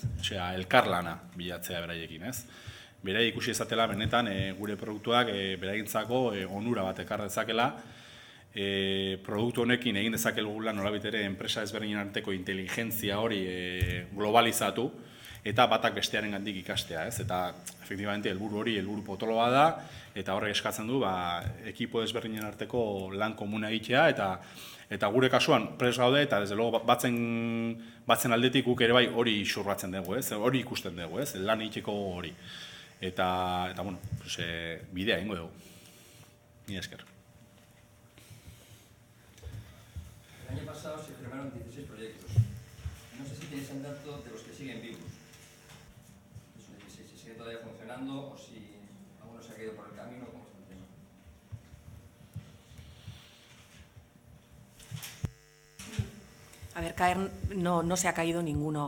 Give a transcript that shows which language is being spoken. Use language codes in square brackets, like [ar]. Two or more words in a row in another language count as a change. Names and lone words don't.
[eu] Elkarlana bilatzea beraiekin, ez? Berai ikusi ezatela benetan gure produktuak beraientzako onura bat ekar dezakela, produktu honekin egin dezakelugula nolabait ere enpresa ezberdinen arteko inteligentzia hori globalizatu eta batak bestearengandik ikastea, ez? Eta efektibamente helburu hori helburu potoloa da, eta horrek eskatzen du ekipo ezberdinen arteko lan komuna egitea, eta gure kasuan prest gaude, eta [es] desde luego [eu] batzen aldetik guk ere bai hori xurratzen dugu, ez? Hori ikusten dugu, ez? Lan egiteko hori. Eta bidea egingo dugu. Mila esker. [es] El año pasado se firmaron 16 proyectos. No sé si tienes un dato de los que siguen vivos. Esos 16, si sigue todavía funcionando o si alguno se ha caído por el camino, ¿cómo está el tema? A ver, caer no se ha caído ninguno.